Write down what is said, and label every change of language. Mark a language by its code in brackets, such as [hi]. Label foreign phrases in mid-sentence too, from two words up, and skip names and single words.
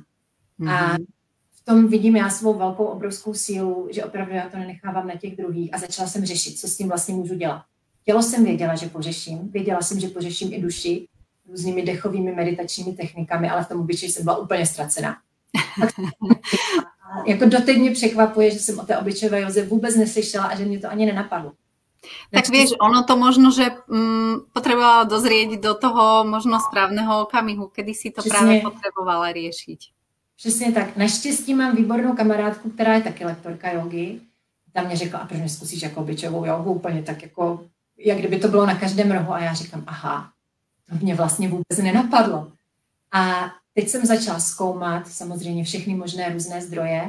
[cs] A v tom vidím já svou velkou, obrovskou sílu, že opravdu já to nenechávám na těch druhých a začala jsem řešit, co s tím vlastně můžu dělat. Tělo jsem věděla, že pořeším. Věděla jsem, že pořeším i duši různými dechovými meditačními technikami, ale v tom obličeji jsem byla úplně ztracená. Jako doteď mě překvapuje, že jsem o té obličejové józe vůbec neslyšela a že mě to ani nenapadlo. [sk] Tak vieš, ono to možno, že potrebovala dozrieť do toho možno správneho okamihu, kedy si to právě potrebovala riešiť. [cs] Přesně tak. Naštěstí mám výbornou kamarádku, která je taky lektorka jogy. Ta mě řekla, a proč neskusíš jako obličejovou jogu úplně tak jako, jak kdyby to bylo na každém rohu. A já říkám, aha, to mě vlastně vůbec nenapadlo. A teď jsem začala zkoumat samozřejmě všechny možné různé zdroje.